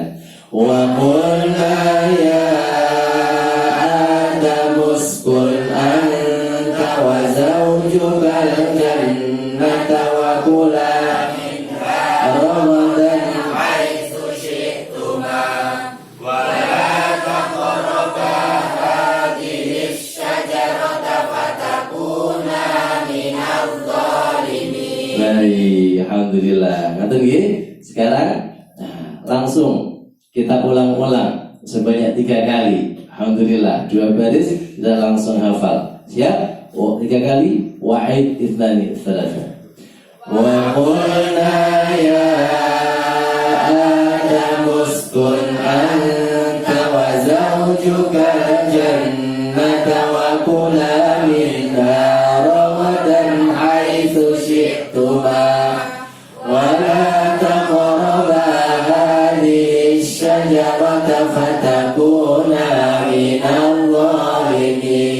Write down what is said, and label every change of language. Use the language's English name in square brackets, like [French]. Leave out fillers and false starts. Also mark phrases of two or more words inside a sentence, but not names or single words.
[Arabic] وقلنا يا آدم اسكن أنت وزوجك الجنة وكلا منها رغدا حيث شئتما ولا تقربا هذه الشجرة فتكونا من الظالمين. [Indonesian] Baik, [Javanese] alhamdulillah. Ngaten nggih? [Indonesian] Sekarang langsung kita ulang-ulang sebanyak 3 kali. Alhamdulillah, 2 baris kita langsung hafal. Siap? 3 kali. [Arabic] واحد، اثنان، ثلاثة. وقلنا يا آدم اسكن أنت وزوجك الجنة وكلا منها رغدا حيث شئتما ولا تقربا هذه الشجرة فتكونا من الظالمين.